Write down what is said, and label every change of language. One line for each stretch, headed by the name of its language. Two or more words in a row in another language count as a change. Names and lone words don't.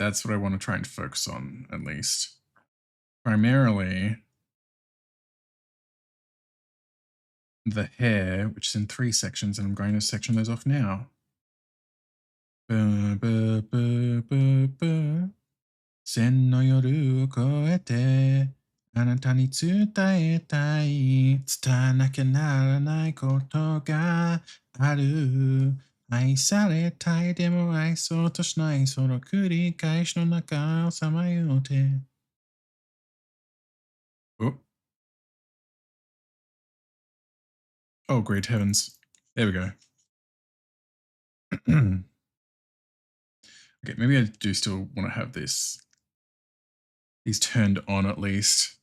English: That's what I want to try and focus on, at least. Primarily, the hair, which is in 3 sections, and I'm going to section those off now.
Japanese: 千の夜をこえて、あなたに伝えたい、伝えなきゃならないことがある. 愛されたいでも愛そうとしないその繰り返しの中をさまよって。Oh.
English: Oh, great heavens. There we go. Okay, maybe I do still want to have these turned on at least.